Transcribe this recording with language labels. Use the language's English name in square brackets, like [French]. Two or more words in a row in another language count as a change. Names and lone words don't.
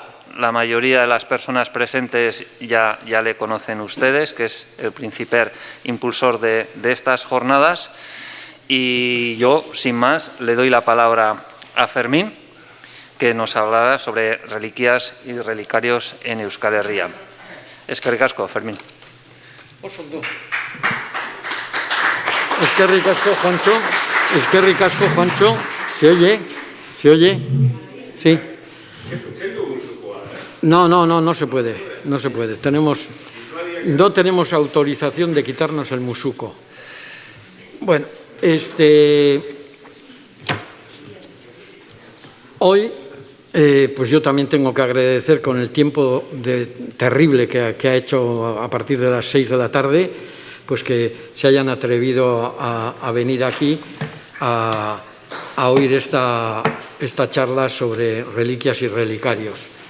[Spanish] La mayoría de las personas presentes ya le conocen ustedes, que es el principal impulsor de estas jornadas. Y yo, sin más, le doy la palabra a Fermín, que nos hablará sobre reliquias y relicarios en Euskal Herria. [Basque] Eskerrik asko, Fermín. Eskerrik asko, Juancho. Eskerrik asko, [Spanish] Juancho. ¿Se oye? ¿Se oye? Sí. No se puede. No se puede. No tenemos autorización de quitarnos el musuco. Bueno, hoy, pues yo también tengo que agradecer con el tiempo terrible que ha hecho a partir de las 6 de la tarde, pues que se hayan atrevido a venir aquí a oír esta charla sobre reliquias y relicarios.